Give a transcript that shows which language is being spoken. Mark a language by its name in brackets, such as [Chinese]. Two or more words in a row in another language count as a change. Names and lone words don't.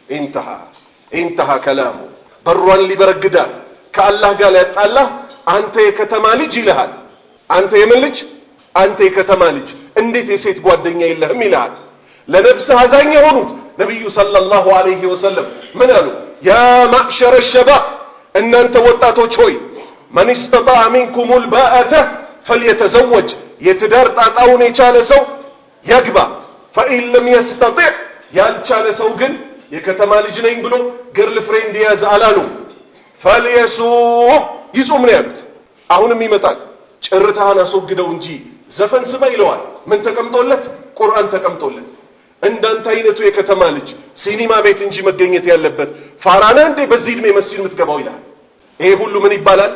[Arabic] انتهى كلامه [Amharic] በሯን ሊበረግዳት ከአላህ ጋር ሊያጣላህ አንተ የከተማ ልጅ ይልሃል። አንተ የምን ልጅ? አንተ የከተማ ልጅ እንዴት የሴት ጓደኛ የለህም ይልሃል። ለነፍስህ አዛኝ የሆኑት ነብዩ [Arabic] صلى الله عليه وسلم [Amharic] ምን አሉ? [Arabic] يا معشر الشباب [Amharic] እናንተ ወጣቶች ሆይ [Arabic] من استطاع منكم الباءة فليتزوج [Amharic] የትዳር ጣጣውን የቻለ ሰው ያግባ። [Arabic] فإن لم يستطع [Amharic] ያልቻለ ሰው ግን የከተማ ልጅ ነኝ ብሎ [English] girl friend [Amharic] ያዝ አላሉ። فليصوم ይጾም ነው ያሉት። አሁንም ይመጣል ጭርታህን አስወግደው እንጂ ዘፈን ስማ ይለዋል። ምን ተቀምጦለት? ቁርአን ተቀምጦለት። እንዳንተ አይነቱ የከተማ ልጅ ሲኒማ ቤት እንጂ መገኘት ያለበት ፋራና እንዴ በዚህ እድሜ መስጂድ የምትገባው ይላል። ይሄ ሁሉ ምን ይባላል?